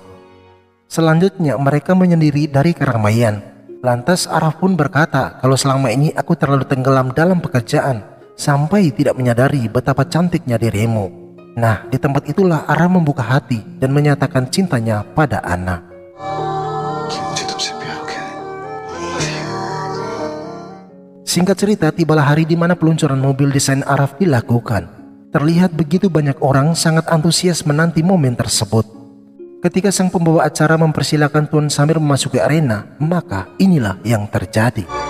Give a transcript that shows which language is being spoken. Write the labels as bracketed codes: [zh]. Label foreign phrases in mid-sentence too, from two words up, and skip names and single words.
[id] Selanjutnya mereka menyendiri dari keramaian. Lantas Araf pun berkata kalau selama ini aku terlalu tenggelam dalam pekerjaan sampai tidak menyadari betapa cantiknya dirimu. Nah, di tempat itulah Araf membuka hati dan menyatakan cintanya pada Ana. [hi] मुझे तुमसे प्यार हो गया है। [id] Singkat cerita, tibalah hari di mana peluncuran mobil desain Araf dilakukan. Terlihat begitu banyak orang sangat antusias menanti momen tersebut. Ketika sang pembawa acara mempersilakan Tuan Samir memasuki arena, maka inilah yang terjadi.